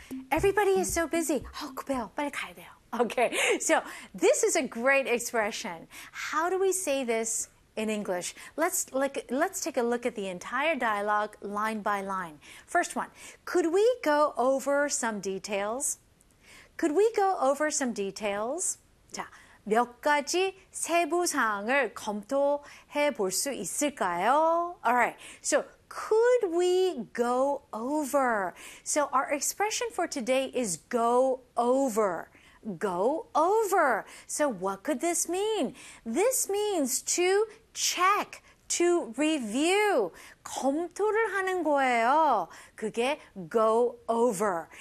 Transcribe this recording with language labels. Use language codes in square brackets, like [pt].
[en] Everybody is so busy. [ko] 아, 급해요. 빨리 가야 돼요. [en] Okay, so this is a great expression. How do we say this in English? Let's take a look at the entire dialogue line by line. First one, could we go over some details? Could we go over some details? [ko] 자, 몇 가지 세부 사항을 검토해 볼 수 있을까요? [en] All right, so could we go over? So our expression for today is go over. Go over. So what could this mean? This means to check, to review. [ko] 검토를 하는 거예요. 그게 go over.